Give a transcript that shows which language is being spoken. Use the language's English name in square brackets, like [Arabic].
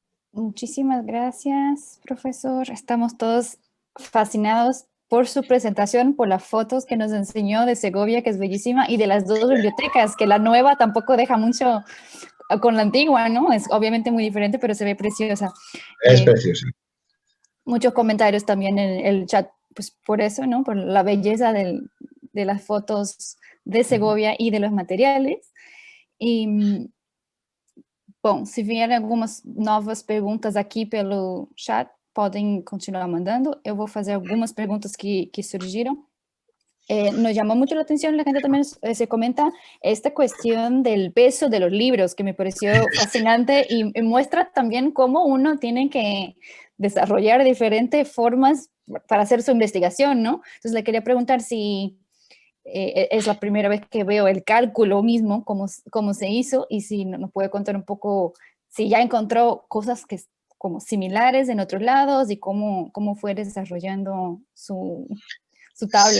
[Spanish] Muchísimas gracias, profesor. Estamos todos fascinados por su presentación, por las fotos que nos enseñó de Segovia, que es bellísima, y de las dos bibliotecas, que la nueva tampoco deja mucho con la antigua, ¿no? Es obviamente muy diferente, pero se ve preciosa. Es preciosa. Muchos comentarios también en el chat, pues por eso, ¿no? Por la belleza de las fotos de Segovia y de los materiales. [Portuguese] E, bom, se vierem algumas novas perguntas aqui pelo chat, podem continuar mandando. Eu vou fazer algumas perguntas que surgiram. [Spanish] Nos llamó mucho la atención, la gente también se comenta esta cuestión del peso de los libros, que me pareció fascinante y muestra también cómo uno tiene que desarrollar diferentes formas para hacer su investigación, ¿no? Entonces le quería preguntar si es la primera vez que veo el cálculo mismo, cómo se hizo, y si nos puede contar un poco, si ya encontró cosas que como similares en otros lados y cómo fue desarrollando su tabla.